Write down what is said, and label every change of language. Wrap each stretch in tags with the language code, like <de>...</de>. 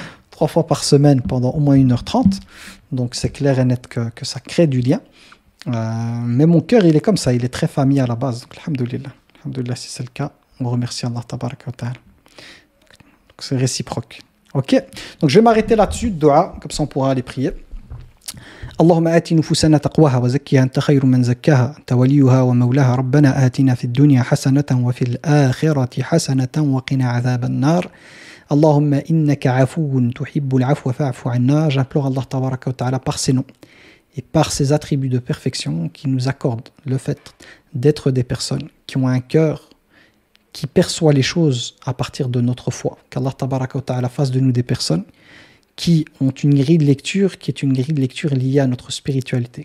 <fr>3 fois par semaine pendant au moins 1h30. Donc c'est clair et net que ça crée du lien. Mais mon cœur, il est comme ça, il est très famille à la base. Donc alhamdoulilah. Alhamdoulilah, si c'est le cas, on remercie Allah tabaraka wa ta'ala. Donc c'est réciproque. Ok, donc je vais m'arrêter là-dessus, dua, comme ça on pourra aller prier.</fr> <ar>اللهم آت نفوسنا تقواها وزكها أنت خير من زكاها أنت وليها ومولاها ربنا آتنا في الدنيا حسنة وفي الآخرة حسنة وقنا عذاب النار اللهم إنك عفو تحب العفو فاعف عنا.</ar> <fr>J'implore Allah tabaraka wa ta'ala par ses noms et par ses attributs de perfection qui nous accordent le fait d'être des personnes qui ont un cœur qui perçoit les choses à partir de notre foi. Qu'Allah tabaraka wa ta'ala fasse de nous des personnes qui ont une grille de lecture qui est une grille de lecture liée à notre spiritualité.</fr>